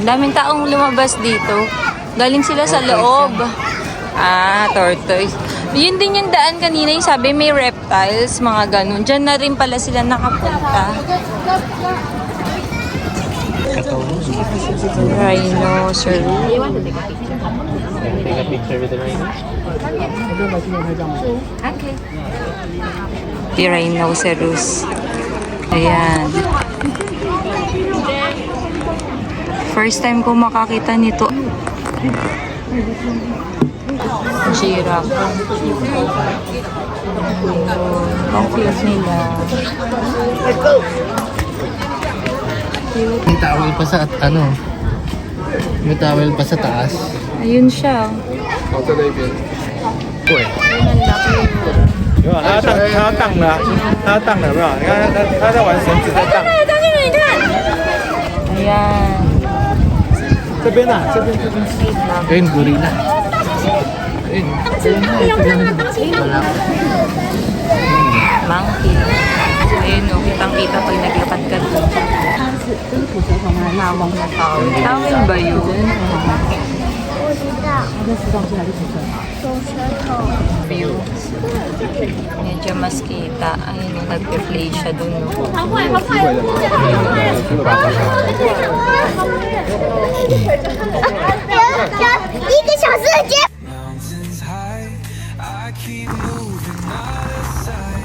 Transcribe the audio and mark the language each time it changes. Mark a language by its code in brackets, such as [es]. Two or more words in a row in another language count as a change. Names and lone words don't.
[tl] Daming taong lumabas dito. Galing sila sa loob. Tortoise. Yun din yung daan kanina yung sabi may reptiles, mga ganun. Diyan na rin pala sila nakapunta. Rhinoceros. [en] Take a picture with the rhino. [tl] Rhinoceros. Ayan. First time ko makakita nito. Giraffe. Ang cute nila. May towel pa sa ano? May towel pa sa taas. Ayun siya. Uy. [zh] 有啊，他要荡了，他要荡了，有没有？你看他在玩绳子在荡。 [tl] Ayan. [zh] 这边啊，这边。 [tl] Ayun, gorilla. Ayun. Wala. Monkey. Ayun o, kitang-kita pag naglakad ka doon. Tawin ba yun? View. Medyo mas kita. Ayun o, nag-play siya doon. No? [en] Mountains high, I keep moving out of sight.